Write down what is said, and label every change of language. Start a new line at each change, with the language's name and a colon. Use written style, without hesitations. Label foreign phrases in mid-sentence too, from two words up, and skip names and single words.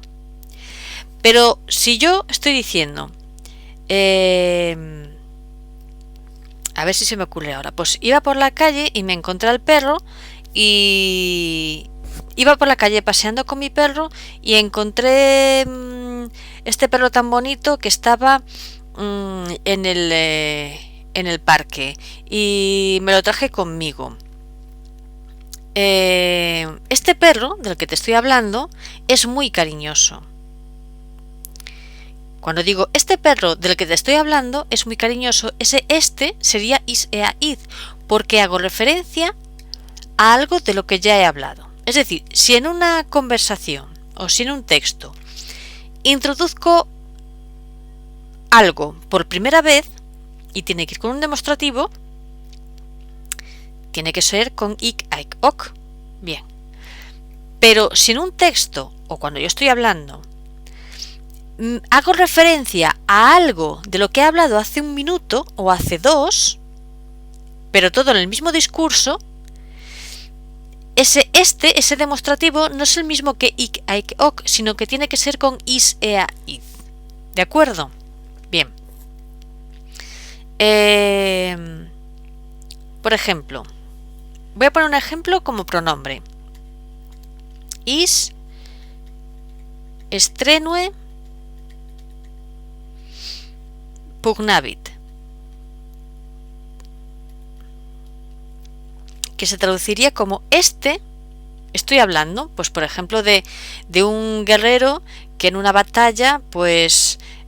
Spanish: Pero si yo estoy diciendo, a ver si se me ocurre ahora, pues iba por la calle y me encontré al perro y iba por la calle paseando con mi perro y encontré este perro tan bonito que estaba en el parque y me lo traje conmigo. Este perro del que te estoy hablando es muy cariñoso. Cuando digo este perro del que te estoy hablando es muy cariñoso, este sería
Latin: is, ea, id,
Spanish: porque hago referencia a algo de lo que ya he hablado. Es decir, si en una conversación o si en un texto introduzco algo por primera vez y tiene que ir con un demostrativo, tiene que ser con
Latin: ik, aek, ok.
Spanish: Bien. Pero si en un texto o cuando yo estoy hablando hago referencia a algo de lo que he hablado hace un minuto o hace dos, pero todo en el mismo discurso, ese demostrativo no es el mismo que
Latin: ik, aek, ok,
Spanish: sino que tiene que ser con
Latin: is, ea, id.
Spanish: ¿De acuerdo? Bien. Por ejemplo, voy a poner un ejemplo como pronombre.
Latin: Is estrenue pugnavit,
Spanish: que se traduciría como estoy hablando, pues por ejemplo de un guerrero que en una batalla pues